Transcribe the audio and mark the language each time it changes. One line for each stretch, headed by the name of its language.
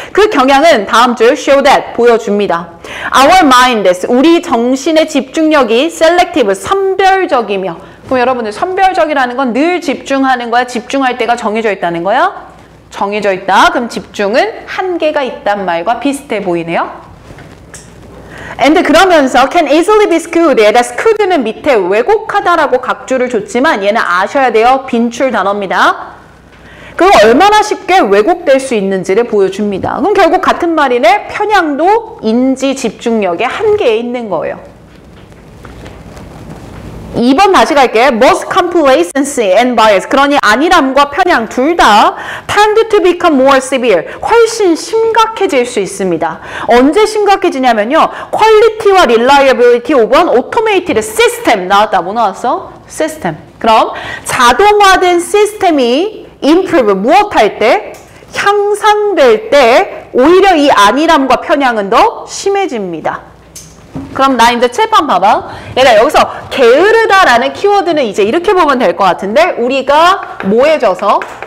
Korean: 그 경향은 다음 줄
English: show that,
Korean: 보여줍니다.
English: Our mind is,
Korean: 우리 정신의 집중력이 selective, 선별적이며. 그럼 여러분들 선별적이라는 건 늘 집중하는 거야? 집중할 때가 정해져 있다는 거야? 정해져 있다. 그럼 집중은 한계가 있단 말과 비슷해 보이네요.
English: And
Korean: 그러면서
English: can easily be skewed.
Korean: 얘가 skewed는 밑에 왜곡하다라고 각주를 줬지만 얘는 아셔야 돼요. 빈출 단어입니다. 그럼 얼마나 쉽게 왜곡될 수 있는지를 보여줍니다. 그럼 결국 같은 말이네. 편향도 인지 집중력의 한계에 있는 거예요. 2번 다시 갈게.
English: Both complacency and bias.
Korean: 그러니 안일함과 편향 둘 다
English: tend to become more severe.
Korean: 훨씬 심각해질 수 있습니다. 언제 심각해지냐면요.
English: quality와 reliability of an automated system.
Korean: 나왔다. 뭐 나왔어? system. 그럼 자동화된 시스템이 improve, 무엇할 때? 향상될 때 오히려 이 안일함과 편향은 더 심해집니다. 그럼 나 이제 칠판 봐봐. 얘가 여기서 게으르다라는 키워드는 이제 이렇게 보면 될 것 같은데 우리가 뭐해져서?